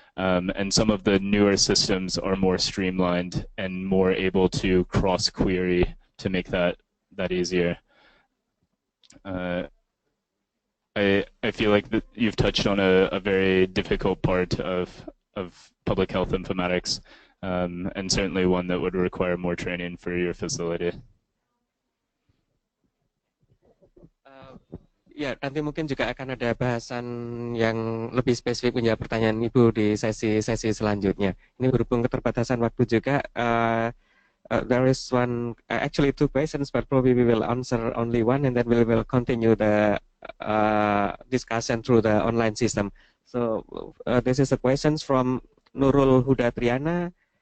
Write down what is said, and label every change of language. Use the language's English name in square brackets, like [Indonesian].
[English] And some of the newer systems are more streamlined and more able to cross-query to make that easier. I feel like that you've touched on a very difficult part of public health informatics, and certainly one that would require more training for your facility. [Indonesian] Ya, nanti mungkin juga akan ada bahasan yang lebih spesifik menjawab pertanyaan Ibu di sesi selanjutnya. Ini berhubung keterbatasan waktu juga, [English] there is one, actually two questions, but probably we will answer only one, and then we will continue the discussion through the online system. So this is a question from Nurul Huda Triana.